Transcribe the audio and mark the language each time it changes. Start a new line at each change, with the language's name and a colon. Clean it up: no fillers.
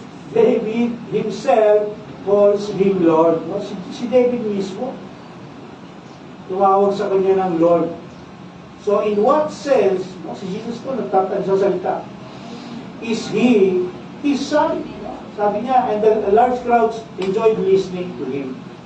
English: David himself calls him Lord. No?
Filipino: Si David mismo, tumawag sa kanya ng Lord.
English: So in what sense, no,
Filipino: si Jesus po nagsasalita,
English: is He His Son? No?
Filipino: Sabi niya,
English: and the large crowds enjoyed listening to Him.